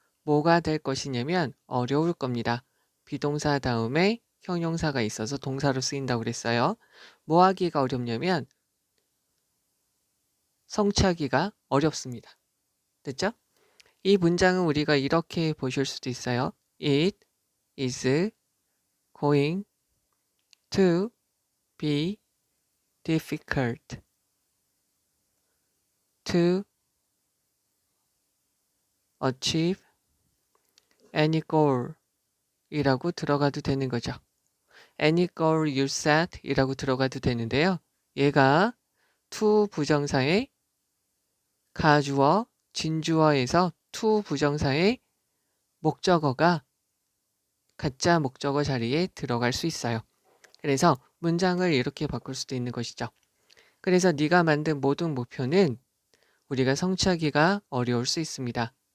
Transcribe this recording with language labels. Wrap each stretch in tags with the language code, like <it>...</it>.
<ko>뭐가 될 것이냐면 어려울 겁니다. 비동사 다음에 형용사가 있어서 동사로 쓰인다고 그랬어요. 뭐 하기가 어렵냐면 성취하기가 어렵습니다. 됐죠? 이 문장은 우리가 이렇게 보실 수도 있어요.</ko> <en>It is going to be difficult to achieve any goal</en> <ko>이라고 들어가도 되는 거죠.</ko> <en>Any goal you set</en> <ko>이라고 들어가도 되는데요. 얘가 to 부정사의 가주어, 진주어에서 to 부정사의 목적어가 가짜 목적어 자리에 들어갈 수 있어요. 그래서 문장을 이렇게 바꿀 수도 있는 것이죠. 그래서 네가 만든 모든 목표는 우리가 성취하기가 어려울 수 있습니다.</ko>